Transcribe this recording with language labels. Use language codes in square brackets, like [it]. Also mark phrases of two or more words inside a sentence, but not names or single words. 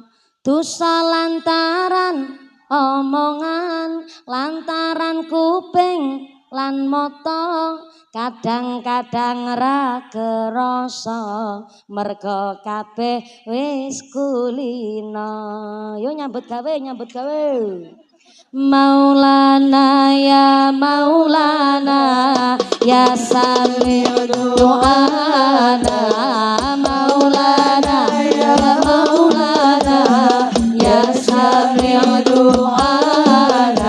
[jv] Dosa lantaran omongan, lantaran kuping lan mata, kadang-kadang ra kerasa merga kabeh wis kulina. Yo nyambut gawe, nyambut gawe. [ar] مولانا يا مولانا يا سميع دعانا. مولانا يا مولانا يا سميع دعانا.